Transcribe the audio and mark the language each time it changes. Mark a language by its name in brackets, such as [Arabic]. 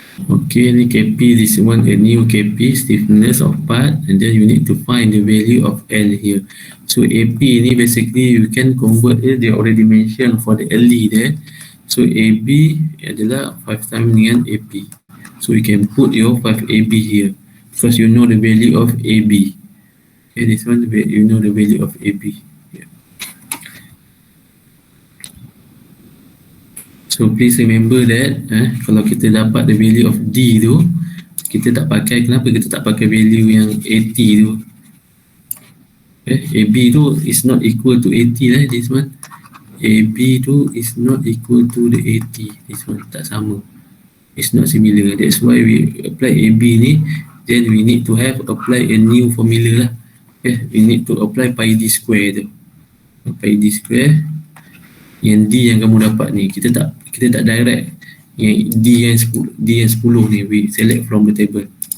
[English] Okay, ni KP, this one a new KP, stiffness of part, and then you need to find the value of L here. So AP ni basically you can convert it, they already mentioned for the LE there. So AB adalah 5 times dengan AP. So you can put your 5AB here because you know the value of AB. Okay, this one you know the value of AB. So please remember that [Malay] kalau kita dapat [English] the value of D [Malay] tu, kita tak pakai, kenapa kita tak pakai value yang AT tu? [English] AB tu is not equal to AT lah, this one. AB tu is not equal to the AT, this one [Malay] tak sama. [English] It's not similar. That's why we apply AB ni, then we need to have apply a new formula lah. We need to apply pi D square tu. [Malay] Pi D square yang D yang kamu dapat ni, kita tak direct yang D yang 10 ni, [English] we select from the table.